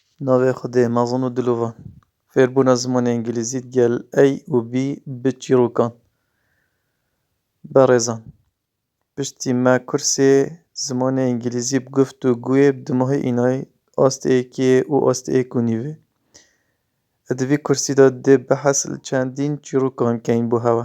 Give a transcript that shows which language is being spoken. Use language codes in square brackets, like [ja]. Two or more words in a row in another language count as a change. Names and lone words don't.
[ku] ناوی خودی مازن و دلوان فێربوونا زمانی ئینگلیزیت گەل A و B bi çîrokan. Berêzan, piştî me kursê zimanê îngilîzî bi guftûgûyê bi dimahê înayê asteyekê û asteyek û nîvê. Di vî kursî de dê behs li çendîn çîrokan bikein bû hewe.